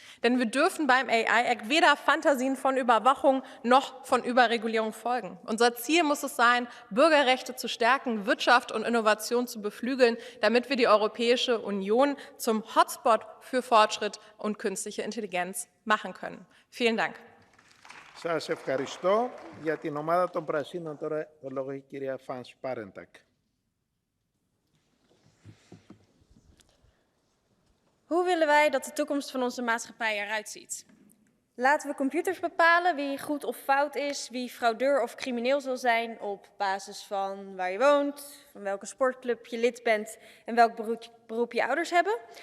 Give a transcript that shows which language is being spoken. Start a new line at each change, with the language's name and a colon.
German: Denn wir dürfen beim AI-Act weder Fantasien von Überwachung noch von Überregulierung folgen. Unser Ziel muss es sein, Bürgerrechte zu stärken, Wirtschaft und Innovation zu beflügeln, damit wir die Europäische Union zum Hotspot für Fortschritt und künstliche Intelligenz machen können. Vielen Dank.
Greek: Σας ευχαριστώ. Για την ομάδα των Πρασίνων τώρα το λόγο έχει η κυρία Φανς Πάρεντακ.
Dutch: Hoe willen wij dat de toekomst van onze maatschappij eruit ziet? Laten we computers bepalen wie goed of fout is, wie fraudeur of crimineel zal zijn op basis van waar je woont, van welke sportclub je lid bent en welk beroep je ouders hebben?